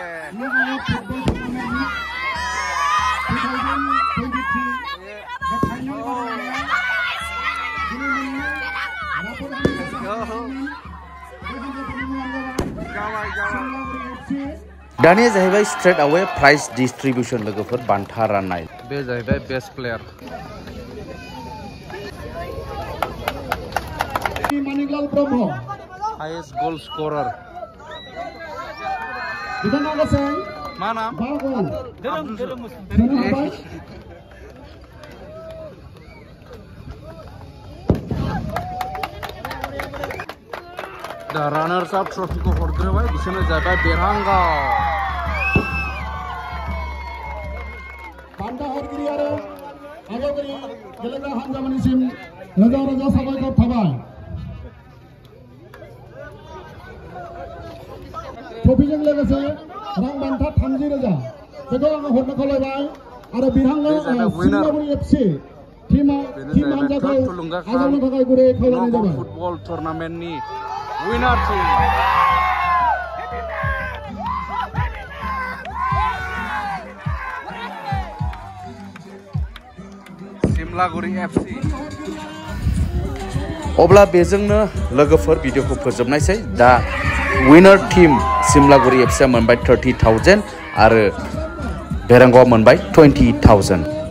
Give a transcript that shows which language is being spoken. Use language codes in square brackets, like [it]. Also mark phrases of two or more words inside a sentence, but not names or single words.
[brx] दानिया जाहैबाय [en] straight away prize distribution [brx] लोगोफोर बान्था राननाय बे जाहैबाय [en] best player highest goal scorer [brx] मा नाम [en] The runners-up trophy [brx] को हरग्रोबाय बिसोरनो जाबाय बेरहांगाव बान्था हरगिरि आरो आगोलगिरि गेलेग्रा हान्जामानिसिम रोजा साबायखर थाबाय ट्रफिजों लोगोसे रां बान्था 30,000 बेखौ आङो हरनो खावलायबाय आरो बेरहांगाव सिमलागुरि एफसी टीम हान्जाखौ आजावनो थाखाय गुरै खावलायनाय जाबाय [en] football tournament winner team. [brx] सिमलागुरि एफसी अब्ला बेजोंनो लोगोफोर भिडिअखौ फोजोबनायसै दा [en] winner team [brx] सिमलागुरि एफसीआ मोनबाय 30,000 आरो बेरहांगावआ मोनबाय 20,000